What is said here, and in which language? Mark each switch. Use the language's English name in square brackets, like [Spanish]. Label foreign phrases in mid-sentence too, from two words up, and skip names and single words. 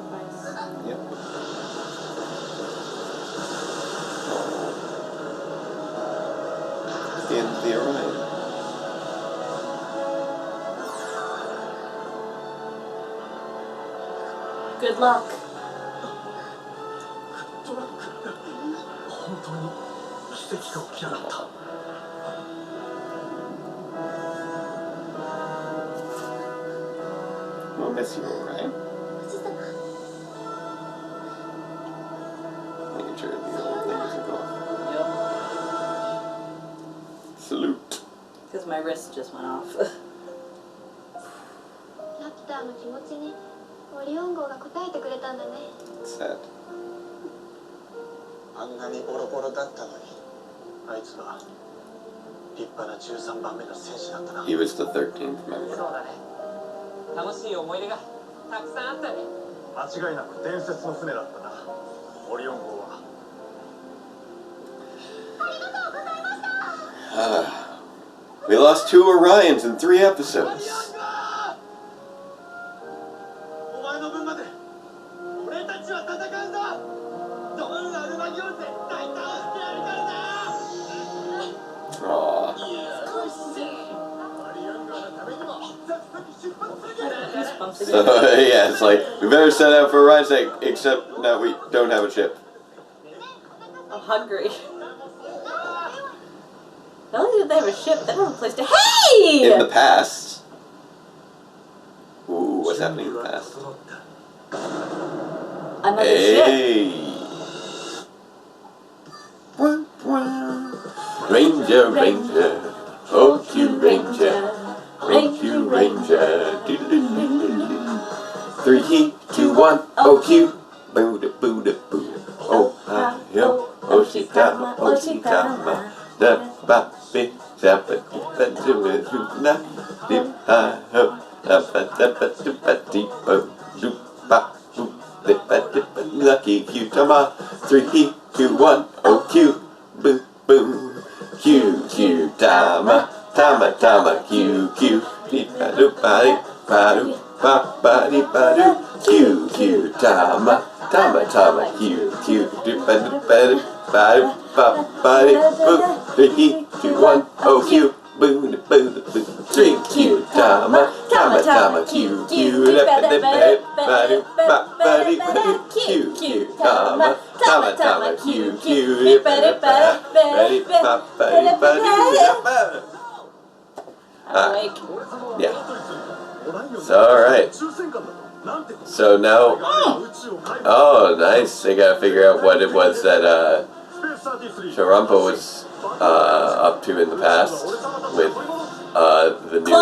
[English] Yep. Oh. It's the end of the Orion. Good luck. [Japanese] 本当に奇跡が起きやがった。 [English] We'll miss you, Orion. Making sure the old thing doesn't go off. Yep. Salute. Because my wrist just went off. [Japanese] ラピュタの気持ちにオリオン号が応えてくれたんだね。 [English] Sad. [Japanese] あんなにボロボロだったのに、あいつは立派な13番目の戦士だったな。 [English] He was the 13th member. [Japanese] そうだね。楽しい思い出がたくさんあったね。間違いなく伝説の船だったな、オリオン号は。 [English] We lost 2 Orions in 3 episodes. [Japanese] お前の分まで俺たちは戦うぞ。どんな馬行絶対倒してやるからな。 [English] Aww. [Japanese] オリオン号のためにも早速出発するから。 [English] Goosebumps So, again. yeah, it's like, we better set out for Orion's sake, except now we don't have a ship. I'm hungry. Not only do they have a ship, they don't have a place to. Hey! In the past. Ooh, what's happening in the past? Another ship. Hey! Wah, wah. Ranger, Ranger, oh, Q Ranger, Q Ranger. 3, 2, 1, oh, Q. Booda, booda, booda. Oh, hi, yo, oh, Oshitama, Oshitama. Da, ba, bi, zappa, da, do, do, na, dip, ha, ho, da, ba, da, ba, do, ba, dee, bo, do, ba, boo, dip, ba, dip, ba, lucky Q, tama. 3, 2, 1, oh, Q. Boo, boo. Q, Q, tama, tama, tama, Q, Q. Dip, ba, do, ba, dip, ba, do, ba, ba, dip, ba, do. Q, Q, tama, tama, tama, Q, Q. Dip, ba, dip, ba, dip, ba, do, ba, ba, dip, boo. 3, 2, 1, oh, Q. Boo, boo, boo. 3, Q, tama, tama, tama, Q, Q. Dip, ba, dip, ba, dip, ba, do, ba, ba, dip, ba, do. Q, Q, tama, tama, tama, Q, Q. Dip, ba, dip, ba, dip, ba, ba, dip, ba, do, ba. I'm awake. Yeah. So, alright. So now, oh, nice. They gotta figure out what it was that Sharampa was up to in the past with the new,